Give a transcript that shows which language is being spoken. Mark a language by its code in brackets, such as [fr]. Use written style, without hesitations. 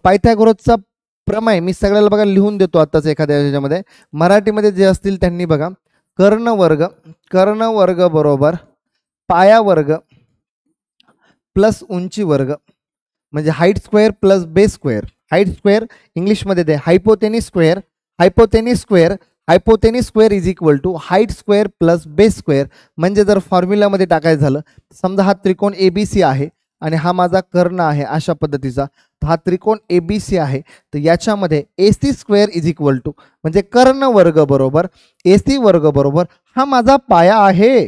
[mr] पायथागोरसचा प्रमेय मी सगळ्याला बघा लिहून देतो आताच एखाद्या ह्याच्यामध्ये. मराठीमध्ये जे असतील त्यांनी बघा, कर्ण वर्ग बरोबर पाया वर्ग प्लस उंची वर्ग, म्हणजे [en] Height square plus base square. [mr] Height square इंग्लिशमध्ये दे hypotenuse square. [en] Hypotenuse square is equal to height square plus base square. [mr] म्हणजे जर फॉर्म्युलामध्ये टाकायचं झालं, समजा हा त्रिकोण ABC आहे आणि हा माझा कर्ण आहे अशा पद्धतीचा, हा त्रिकोण ABC आहे, तर याच्यामध्ये [en] AC square is equal to [mr] म्हणजे कर्ण वर्ग बरोबर AC वर्ग बरोबर हा माझा पाया आहे.